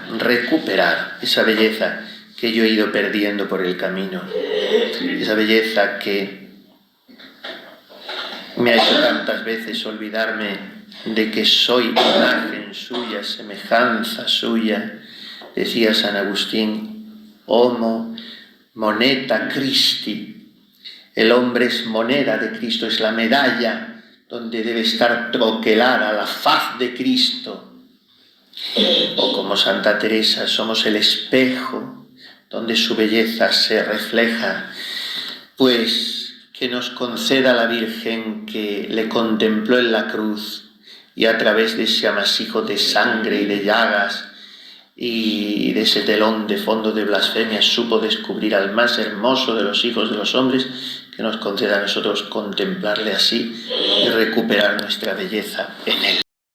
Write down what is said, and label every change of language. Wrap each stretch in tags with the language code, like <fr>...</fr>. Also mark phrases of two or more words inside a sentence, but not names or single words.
<es>recuperar esa belleza que yo he ido perdiendo por el camino, esa belleza que me ha hecho tantas veces olvidarme de que soy imagen suya, semejanza suya, decía San Agustín,</es> <la>homo moneta Christi,</la> <es>el hombre es moneda de Cristo, es la medalla donde debe estar troquelada la faz de Cristo. O como Santa Teresa, somos el espejo donde su belleza se refleja. Pues que nos conceda la Virgen que le contempló en la cruz y a través de ese amasijo de sangre y de llagas y de ese telón de fondo de blasfemia supo descubrir al más hermoso de los hijos de los hombres, que nos conceda a nosotros contemplarle así y recuperar nuestra belleza en él.</es>